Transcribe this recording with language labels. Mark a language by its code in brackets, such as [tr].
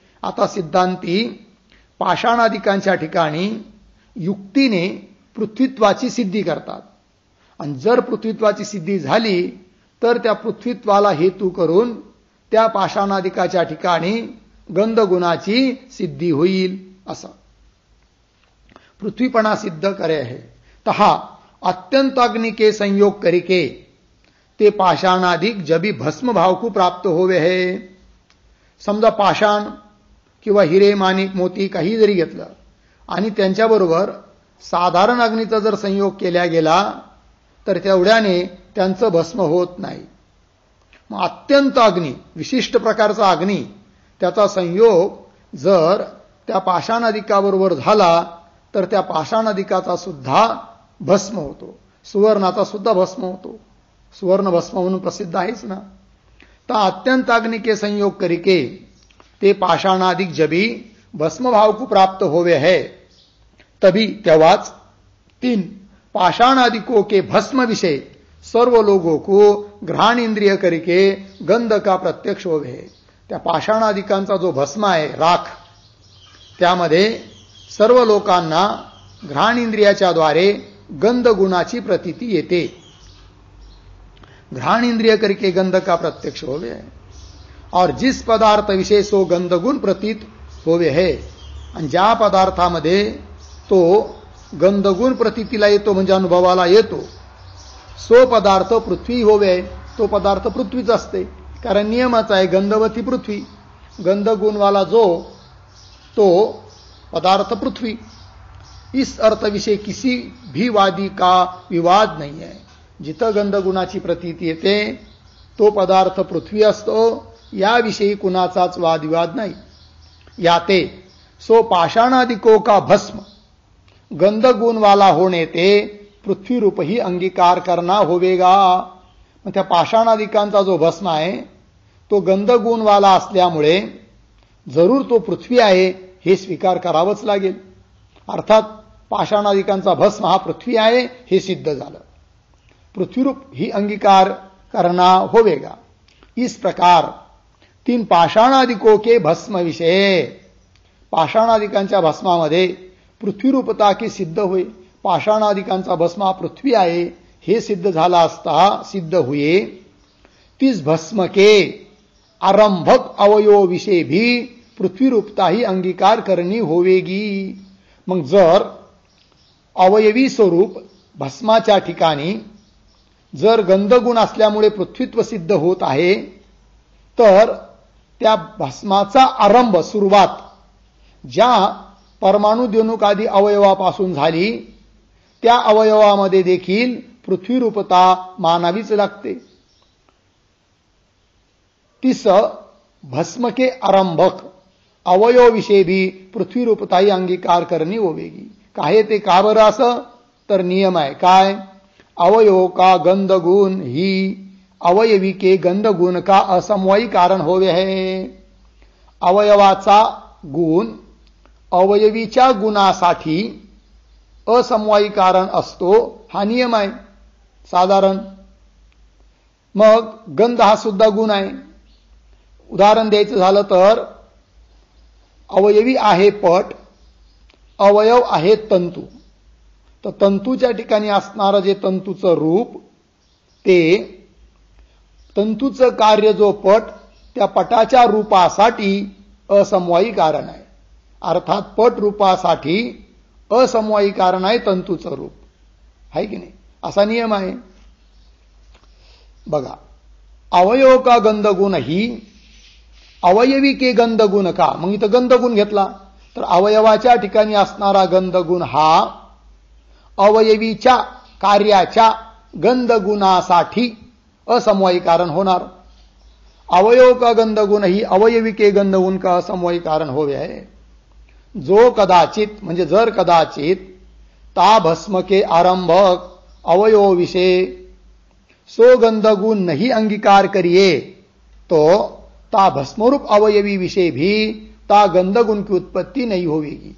[mr] आता सिद्धांती पाषाणादिकांच्या ठिकाणी युक्तीने पृथ्वीत्वाची सिद्धी करतात. आणि जर पृथ्वीत्वाची सिद्धी झाली तर त्या पृथ्वीत्वाला हेतू करून त्या पाषाणादिकाच्या ठिकाणी गंधगुणाची सिद्धी होईल. [hi] असं पृथ्वीपणा सिद्ध करे है. तहा अत्यंत अग्नि के संयोग करिके ते पाषाणादिक जबी भस्म भाव को प्राप्त होवे है. [mr] समजा पाषाण किंवा हिरे माणिक मोती काही जरी घेतलं आणि त्यांच्याबरोबर साधारण अग्नीचा जर संयोग केला गेला तर तेवढ्याने त्यांचं भस्म होत नाही. मग अत्यंत अग्नी, विशिष्ट प्रकारचा अग्नी, त्याचा संयोग जर त्या पाषाणादिकाबरोबर झाला तर त्या पाषाणादिकाचा सुद्धा भस्म होतो. सुवर्णाचा सुद्धा भस्म होतो. सुवर्ण भस्म म्हणून प्रसिद्ध आहेच ना. [hi] तर अत्यंत अग्नि के संयोग करिके ते पाषाणादिक जबी भस्म भाव को प्राप्त होवे है तभी [mr] तेव्हाच [hi] तीन पाषाणादिकों के भस्म विषय सर्व लोगों को घ्राण इंद्रिय करके गंध का प्रत्यक्ष होवे है. [mr] त्या पाषाणादिकांचा जो भस्म आहे राख, त्यामध्ये सर्व लोकांना घ्राण इंद्रियाच्या द्वारे गंध गुणाची प्रतीती येते. [hi] घ्राण इंद्रिय करके गंध का प्रत्यक्ष होवे है. और जिस पदार्थ विषय सो गंधगुण प्रतीत होवे है, [mr] आणि ज्या पदार्थामध्ये तो गंधगुण प्रतीतीला येतो म्हणजे अनुभवाला येतो, [hi] सो पदार्थ पृथ्वी होवे. [mr] तो पदार्थ पृथ्वीच असते, कारण नियमच आहे गंधवती पृथ्वी. गंधगुणवाला जो तो पदार्थ पृथ्वी. [hi] इस अर्थ विषय किसी भी वादी का विवाद नहीं है. [mr] जिथं गंधगुणाची प्रतीती येते तो पदार्थ पृथ्वी असतो, याविषयी कुणाचाच वादविवाद नाही. [hi] याते सो पाषाणादिकों का भस्म गंधगुण वाला होने ते पृथ्वी रूप ही अंगीकार करना होवेगा. [mr] मग त्या पाषाणादिकांचा जो भस्म आहे तो गंधगुण वाला असल्यामुळे जरूर तो पृथ्वी आहे हे स्वीकार करावंच लागेल. अर्थात पाषाणादिकांचा भस्म हा पृथ्वी आहे हे सिद्ध झालं. [hi] पृथ्वीरूप ही अंगीकार करना होवेगा. इस प्रकार तीन पाषाणादिकों के भस्म विषय, [mr] पाषाणादिकांच्या भस्मामध्ये [hi] पृथ्वीरूपता की सिद्ध होय. [mr] पाषाणादिकांचा भस्म हा पृथ्वी आहे हे सिद्ध झाला असता [hi] सिद्ध हुए. तीस भस्म के आरंभक अवयव विषय भी पृथ्वीरूपता ही अंगीकार करनी होवेगी. [mr] मग जर अवयवी स्वरूप भस्माच्या ठिकाणी जर गंधगुण असल्यामुळे पृथ्वीत्व सिद्ध होत आहे, तर त्या भस्माचा आरंभ, सुरुवात ज्या परमाणु द्विणुक आदी अवयवापासून झाली त्या अवयवामध्ये देखील पृथ्वीरूपता मानावीच लागते. [hi] तीस भस्म के आरंभक अवयव विषय भी पृथ्वीरूपता ही अंगीकार करनी होवेगी. काहे ते [mr] का बरं असं, तर नियम आहे काय, [hi] अवयव का गंधगुण ही अवयवी के गंधगुण का असमवायी कारण होवे है. [mr] अवयवाचा गुण अवयवीच्या गुणासाठी असमवायी कारण असतो हा नियम आहे साधारण. मग गंध हा सुद्धा गुण आहे. उदाहरण द्यायचं झालं तर अवयवी आहे पट, अवयव आहे तंतू. तर तंतूच्या ठिकाणी असणारं जे तंतूचं रूप ते तंतूचं कार्य जो पट त्या पटाच्या रूपासाठी असमवायी कारण आहे. अर्थात पट रूपासाठी असमवायी कारण आहे तंतूचं रूप, आहे की नाही, असा नियम आहे. [hi] बघा, अवयव का गंधगुण ही अवयवी के गंधगुण का. [mr] मग इथं गंधगुण घेतला तर अवयवाच्या ठिकाणी असणारा गंधगुण हा अवयवीच्या कार्याच्या गंधगुणासाठी असमवायी कारण होणार. [hi] अवयव का गंधगुण ही अवयवी के गंधगुण का असमवायी कारण होवे है. जो कदाचित [mr] म्हणजे जर कदाचित [hi] ता भस्म के आरंभक अवयव विषय सो गंधगुण नहीं अंगीकार करिए तो ता भस्मरूप अवयवी विषय भी ता गंधगुण की उत्पत्ती नहीं होवेगी.